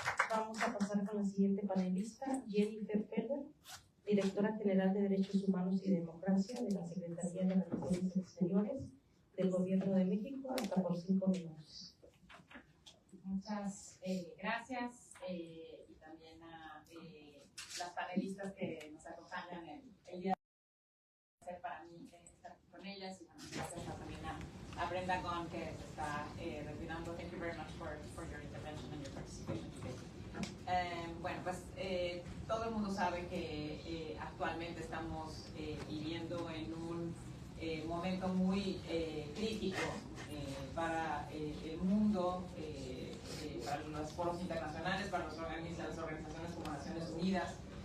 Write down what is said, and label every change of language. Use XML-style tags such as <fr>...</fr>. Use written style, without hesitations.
<es>Vamos a pasar con la siguiente panelista, Jennifer Feller, Directora General de Derechos Humanos y Democracia de la Secretaría de Relaciones Exteriores del Gobierno de México, hasta por 5 minutos. Muchas gracias y también a las panelistas que nos acompañan el día de hoy. Para mí estar aquí con ellas, y bueno, gracias también a Brenda Gunn, que se está retirando.</es> <en>Thank you very much for your intervention and your participation today.</en> <es>Bueno, pues todo el mundo sabe que actualmente estamos viviendo en un momento muy crítico para el mundo, para los foros internacionales, para las organizaciones como Naciones Unidas.</es>